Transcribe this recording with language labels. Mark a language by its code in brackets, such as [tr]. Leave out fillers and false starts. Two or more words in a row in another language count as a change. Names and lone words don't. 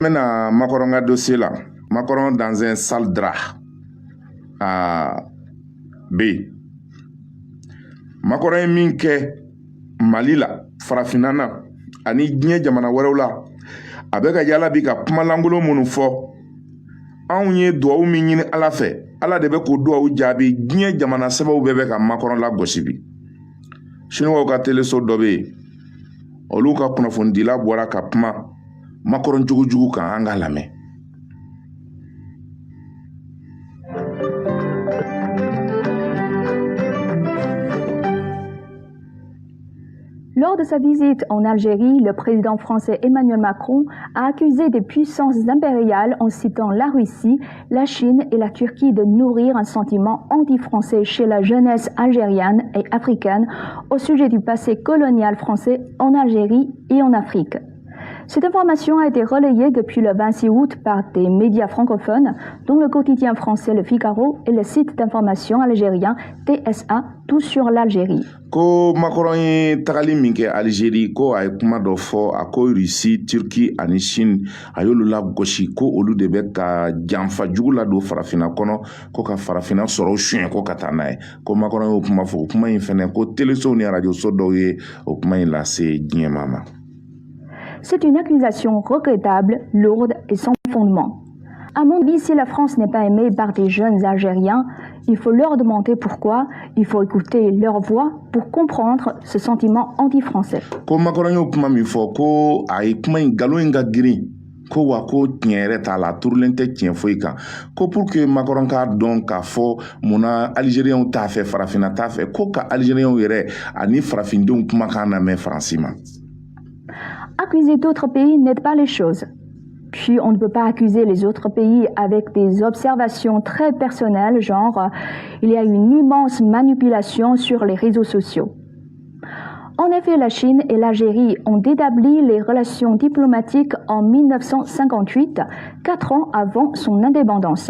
[fr] Maintenant, Macron a dossier là. Macron dans un sale drap à B. [bm] Macron est minke Malila, Farafinana, ani diɲɛ jamana wɛrɛw la. A bɛ ka yala bi ka kuma langolo minnu fɔ. Anw ye duwawu min ɲini Ala fɛ. Ala de bɛ k'o duwawu jaabi. Diɲɛ jamana sɛbɛw bɛɛ bɛ ka Macron la gosi bi. Chinois ka teleso dɔ bɛ yen. Olu ka kunnafonidila bɔra ka kuma Macron jugujugu kan an ka lamɛn. [fr] Lors de sa visite en Algérie, le président français Emmanuel Macron a accusé des puissances impériales en citant la Russie, la Chine et la Turquie de nourrir un sentiment anti-français chez la jeunesse algérienne et africaine au sujet du passé colonial français en Algérie et en Afrique. Cette information a été relayée depuis le 26 août par des médias francophones, dont le quotidien français Le Figaro et le site d'information algérien TSA, tout sur l'Algérie. [bm] Ko Macron ye tagali min kɛ Algérie ko a ye kuma dɔ fɔ a ko Russie, Turquie ani Chine a y'olu la gosi ko olu de bɛ ka janfa jugu la don farafina kɔnɔ ko ka farafina sɔrɔ suɲɛ ko ka taa n'a ye ko Macron y'o kuma fɔ o kuma in fɛnɛ ko teleso ni radioso dɔw ye o kuma in lase diɲɛma ma. [fr] C'est une accusation regrettable, lourde et sans fondement. À mon avis, si la France n'est pas aimée par des jeunes Algériens, il faut leur demander pourquoi, il faut écouter leur voix pour comprendre ce sentiment anti-français. [bm] Ko Macron y'o kuma min fɔ ko a ye kuma in galon in ka girin ko wa ko tiɲɛ yɛrɛ t'a la a turulen tɛ tiɲɛ foyi kan ko [fr] pour que [bm] Macron k'a dɔn k'a fɔ munna Algériens t'a fɛ farafina t'a fɛ ko ka Algériens yɛrɛ ani farafindenw kumakan lamɛn Faransi ma. [fr] Accuser d'autres pays n'aide pas les choses. Puis on ne peut pas accuser les autres pays avec des observations très personnelles, genre il y a une immense manipulation sur les réseaux sociaux. En effet, la Chine et l'Algérie ont établi les relations diplomatiques en 1958, 4 ans avant son indépendance.